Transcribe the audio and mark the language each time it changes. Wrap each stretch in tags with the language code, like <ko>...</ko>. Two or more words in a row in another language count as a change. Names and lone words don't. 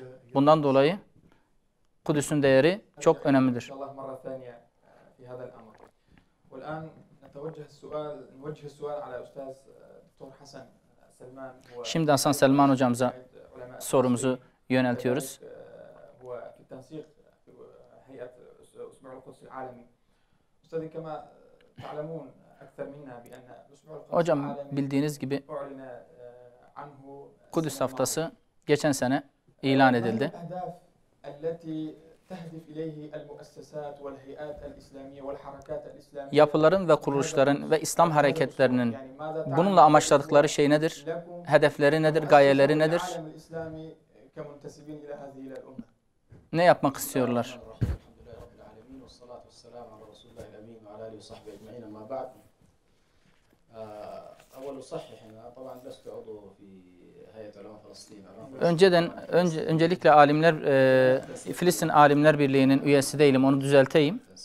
<tr>Bundan dolayı Kudüs'ün değeri çok önemlidir. Şimdi Hasan Selman hocamıza sorumuzu yöneltiyoruz.</tr> <ar>الأسبوع القدسي العالمي. أستاذي كما تعلمون أكثر منا بأن الأسبوع القدسي</ar> <tr>Hocam</tr> <ar>العالمي</ar> <tr>bildiğiniz gibi</tr> <ar>أعلن عنه</ar> <tr>Kudüs Haftası geçen sene ilan edildi.</tr> <ar>الأهداف التي تهدف إليه المؤسسات والهيئات الإسلامية والحركات الإسلامية.</ar> <tr>Yapıların ve kuruluşların ve İslam hareketlerinin bununla amaçladıkları şey nedir? Hedefleri nedir? Gayeleri nedir? Ne yapmak istiyorlar? Öncelikle alimler, Filistin Alimler Birliği'nin üyesi değilim, onu düzelteyim.</tr>